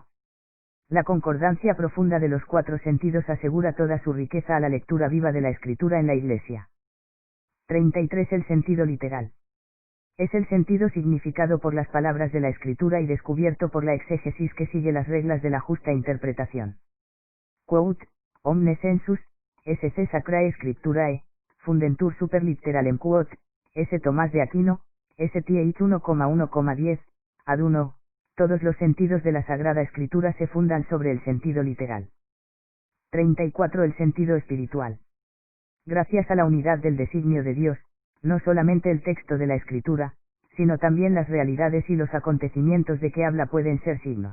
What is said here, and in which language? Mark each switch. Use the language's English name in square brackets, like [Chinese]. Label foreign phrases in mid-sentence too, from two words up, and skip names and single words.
[Spanish] La concordancia profunda de los 4 sentidos asegura toda su riqueza a la lectura viva de la Escritura en la Iglesia. 33. El sentido literal. Es el sentido significado por las palabras de la Escritura y descubierto por la exégesis que sigue las reglas de la justa interpretación. Quote, [Latin] omne sensus, sc sacrae scripturae, fundentur super literalem quote, S. [Spanish] Tomás de Aquino, STH 1,1,10, ad 1, todos los sentidos de la Sagrada Escritura se fundan sobre el sentido literal. 34. El sentido espiritual. Gracias a la unidad del designio de Dios, no solamente el texto de la Escritura, sino también las realidades y los acontecimientos de que habla pueden ser signos.